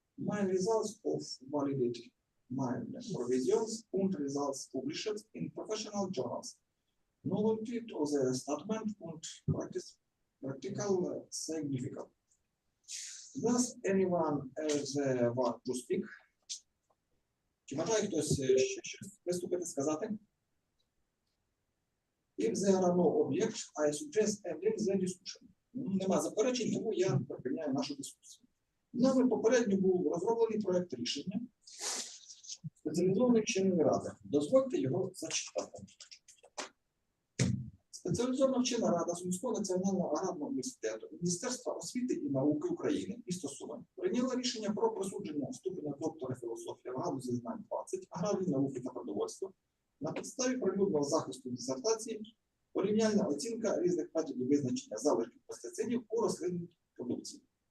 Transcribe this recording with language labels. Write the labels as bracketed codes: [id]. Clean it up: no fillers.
[en] My results of validity, my provisions and results published in professional journals. Novelty of the statement and practical significance. Does anyone else want to speak? [uk] Чи бажає хтось ще щось виступити, сказати? [en] If there are no objections, I suggest ending the discussion. [uk] Нема заперечень, тому я припиняю нашу дискусію. Нами попередньо був розроблений проект рішення спеціалізованої вченої ради. Дозвольте його зачитати. Спеціалізована вчена рада Сумського національного аграрного університету, Міністерства освіти і науки України місто Суми прийняла рішення про присудження ступеня доктора філософії в галузі знань 20, аграрної науки та продовольства на підставі прилюдного захисту дисертації, порівняльна оцінка різних методів визначення залишків пестицидів у рослинній продукції.